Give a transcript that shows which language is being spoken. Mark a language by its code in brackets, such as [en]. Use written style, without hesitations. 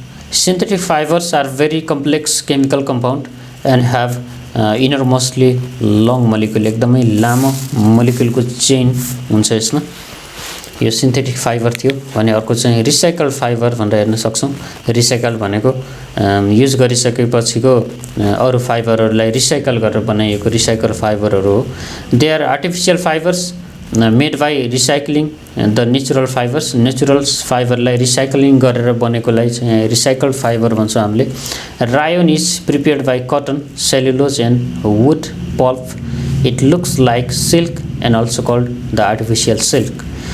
[en] Synthetic fibers are very complex chemical compound and have innermostly long molecule, [ne] एकदमै लामो मोलिक्युलको chain हुन्छ यसमा। यो सिन्थेटिक फाइबर थियो भने अर्को चाहिँ रिसाइकल्ड फाइबर भनेर हेर्न सक्छौं। रिसाइकल भनेको युज गरिसकेपछिको अरु फाइबरहरूलाई रिसाइकल गरेर बनाइएको रिसाइकल फाइबरहरू हो। [en] They are artificial fibres made by recycling the natural fibres. [ne] Natural फाइबरलाई recycling गरेर बनेकोलाई चाहिँ रिसाइकल्ड फाइबर भन्छौं हामीले। [en] Rayon is prepared by cotton, cellulose and wood pulp. It looks like silk and also called the artificial silk.